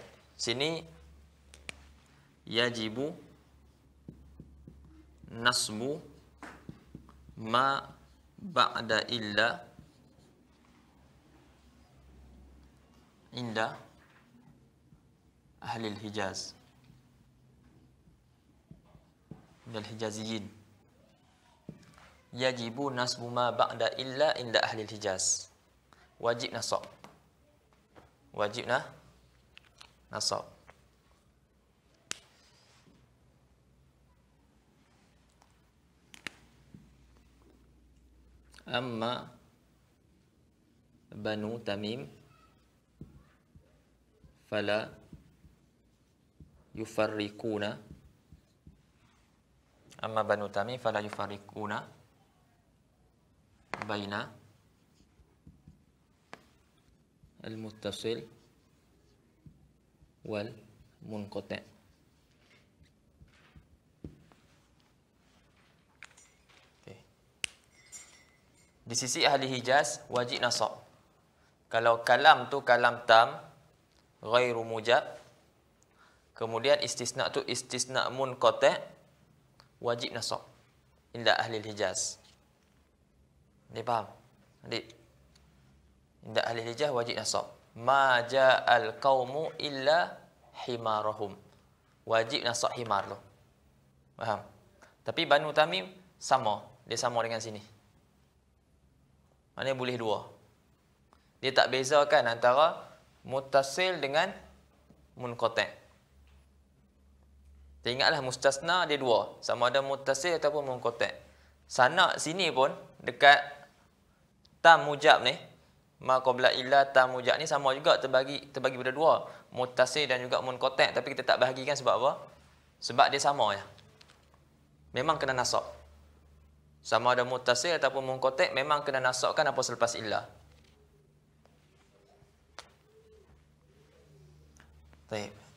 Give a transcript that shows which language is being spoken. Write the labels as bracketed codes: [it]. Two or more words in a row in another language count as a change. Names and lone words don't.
[ar] Sini يجب نصب ما بعد إلا عند أهل الحجاز. عند الحجازيين. يجب نصب ما بعد إلا عند أهل الحجاز. [ms] Wajib nasab. Wajib nasab. [ar] أما بنو تميم فلا يفرقون. أما بنو تميم فلا يفرقون بين المتصل والمنقطع'. [ms] Di sisi ahli Hijaz wajib nasab. Kalau kalam tu kalam tam [ar] غير موجب, [ms] kemudian istisna tu istisna munqati', wajib nasab [ar] عند أهل حجاز. [ms] Ni faham? Adik. [ar] عند أهل حجاز [ms] wajib nasab. [ar] ما جاء القوم إلا حمارهم. [ms] Wajib nasab himar tu. Faham? Tapi Banu Tamim sama, dia sama dengan sini. Maknanya boleh dua. Dia tak bezakan antara muttasil dengan munqati'. Ingatlah mustasna dia dua, sama ada muttasil ataupun munqati'. Sana sini pun dekat [ar] تام موجب [ms] ni, [ar] ما قبل إلا تام موجب [ms] ni sama juga terbagi pada dua, muttasil dan juga munqati', tapi kita tak bahagikan sebab apa? Sebab dia sama ya. Memang kena nasab. Sama ada muttasil ataupun munqati' memang kena nasabkan apa selepas illa. Baik.